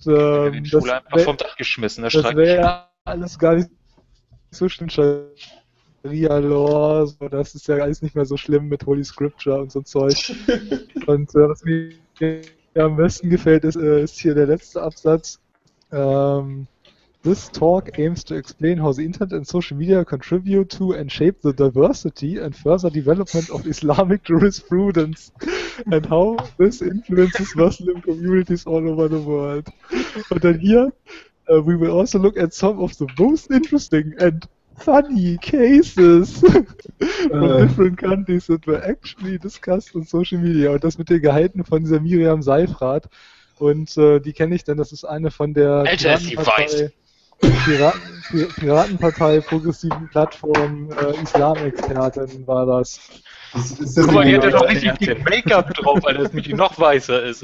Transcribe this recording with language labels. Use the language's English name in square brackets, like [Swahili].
[German] das einfach vom Dach geschmissen. Das wäre ja alles gar nicht so schlimm. Ria-Lore, so, das ist ja alles nicht mehr so schlimm mit Holy Scripture und so Zeug. Und was mir am besten gefällt, ist hier der letzte Absatz. [English] This talk aims to explain how the internet and social media contribute to and shape the diversity and further development of Islamic jurisprudence and how this influences Muslim communities all over the world. [German] Und dann hier, [English] we will also look at some of the most interesting and funny cases from different countries that were actually discussed on social media. [German] Und das mit den Gehalten von dieser Miriam Seifrath. Und die kenne ich denn, das ist eine von der Piratenpartei Progressiven Plattform Islamexpertin war das. Guck mal, die hat ja doch richtig viel Make-up drauf, weil das mich noch weißer ist.